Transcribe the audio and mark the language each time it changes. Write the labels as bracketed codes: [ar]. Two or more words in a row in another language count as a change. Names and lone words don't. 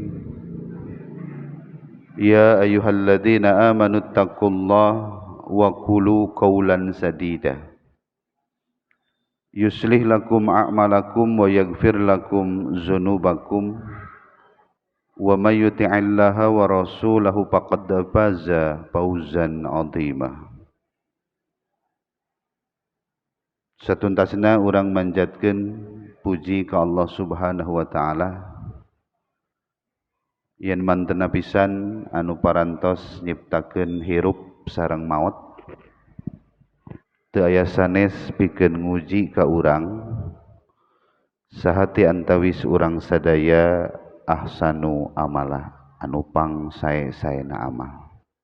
[ar] يا أيها الذين آمنوا اتقوا الله وقولوا قولا سديدا يصلح لكم أعمالكم ويغفر لكم ذنوبكم ومن يطع الله ورسوله فقد فاز فوزا عظيما. [su] Satuntasna urang manjatkeun puji ka Allah [ar] سبحانه وتعالى [su] yen mantena pisan anu parantos nyiptakeun hirup sareng maot, teu aya sanes pikeun nguji ka urang sahati antawis urang sadaya [ar] أحسن عملا, [su] anu pang sae-saena amal.